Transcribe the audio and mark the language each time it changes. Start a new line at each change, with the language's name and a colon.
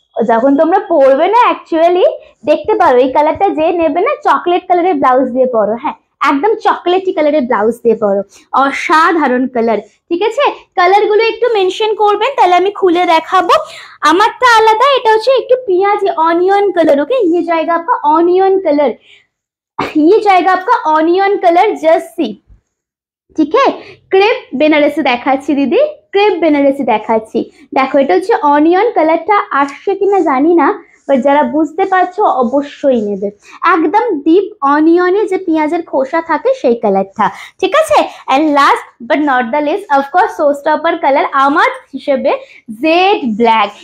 Bangla: যখন তোমরা পরবে না অ্যাকচুয়ালি দেখতে পারো, এই কালারটা যে নেবে না চকলেট কালারের ব্লাউজ দিয়ে পরো। হ্যাঁ, একদম চকলেটি কালারের ব্লাউজ দিয়ে পরো, অসাধারণ কালার, ঠিক আছে। কালার গুলো একটু মেনশন করবেন, তাহলে আমি খুলে দেখাবো। আমারটা আলাদা, এটা হচ্ছে একটু পেঁয়াজি অনিয়ন কালার।
Hindi: ওকে, ये जाएगा आपका ऑनियन कलर, ये जाएगा आपका ऑनियन कलर, जस्ट सी,
Bangla: ঠিক আছে। ক্রেপ বেনারসি দেখাচ্ছি দিদি, ক্রেপ বেনারসি দেখাচ্ছি। দেখো এটা হচ্ছে অনিয়ন কালারটা, আসছে কিনা জানি না, বাট যারা বুঝতে পারছো অবশ্যই নেবে। একদম ডিপ অনিয়নে যে পেঁয়াজের খোসা থাকে সেই কালারটা, ঠিক আছে। And last but not the list, of course show stopper colour আমার হিসেবে জেড ব্ল্যাক।